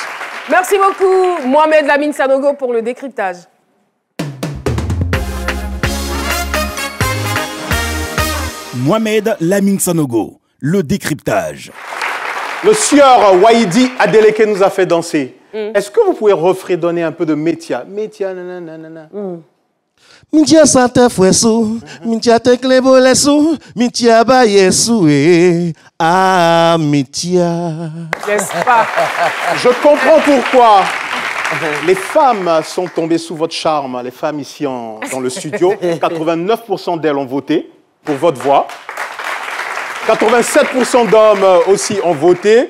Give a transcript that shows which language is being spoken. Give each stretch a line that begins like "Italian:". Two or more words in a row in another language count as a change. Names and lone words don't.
French: Merci beaucoup, Mohamed Lamine Sanogo, pour le décryptage. Mohamed Lamine Sanogo, le décryptage. Le sieur Waïdi Adeleke nous a fait danser. Est-ce que vous pouvez refredonner un peu de Métia? Métia, nanana. Mintia sante fwesu, mintia teklebo lesu, mintia ba yesu ah mintia. N'est-ce pas? Je comprends pourquoi les femmes sont tombées sous votre charme, les femmes ici dans le studio. 89% d'elles ont voté pour votre voix. 87% d'hommes aussi ont voté.